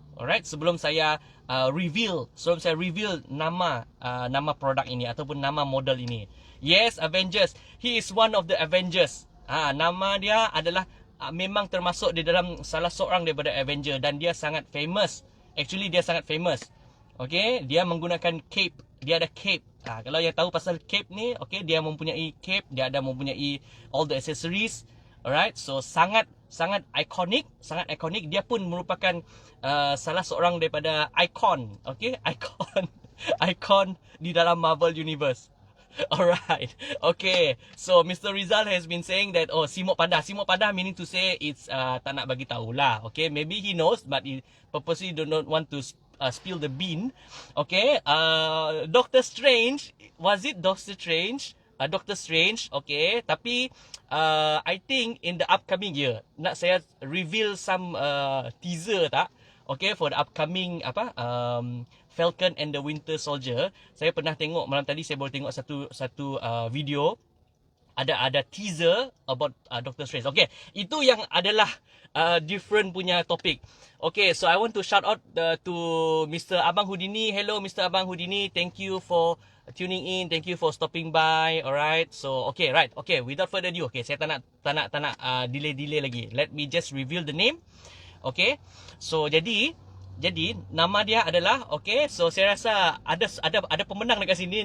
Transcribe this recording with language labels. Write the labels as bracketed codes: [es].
[ms] Alright, sebelum saya reveal nama produk ini ataupun nama model ini. [en] Yes, Avengers. He is one of the Avengers. [ms] Nama dia adalah memang termasuk di dalam salah seorang daripada Avenger dan dia sangat famous. Actually dia sangat famous. Okay, dia menggunakan cape. Dia ada cape. Kalau yang tahu pasal cape ni, okay, dia mempunyai cape, dia ada mempunyai all the accessories. Alright, so sangat ikonik, Dia pun merupakan salah seorang daripada ikon, okay, ikon di dalam Marvel Universe. [en] Alright, okay. So Mr. Rizal has been saying that simok padah meaning to say it's [ms] tak nak bagi tahulah. [en] Okay, maybe he knows but he purposely do not want to spill the bean. Okay, Doctor Strange, was it Doctor Strange? Doctor Strange, okay. Tapi I think in the upcoming year, [ms] nak saya [en] reveal some teaser tak? Okay, for the upcoming Falcon and the Winter Soldier. [ms] Saya pernah tengok malam tadi, saya baru tengok satu video. Ada teaser about Doctor Strange. Okay, itu yang adalah different punya topik. [en] Okay, so I want to shout out to Mr. Abang Houdini. Hello Mr. Abang Houdini, thank you for tuning in, thank you for stopping by. Alright, so okay, right. Okay, without further ado, okay, [ms] saya tak nak delay lagi. [en] Let me just reveal the name. [ms] Okay, so jadi nama dia adalah, okay, so saya rasa ada pemenang dekat sini.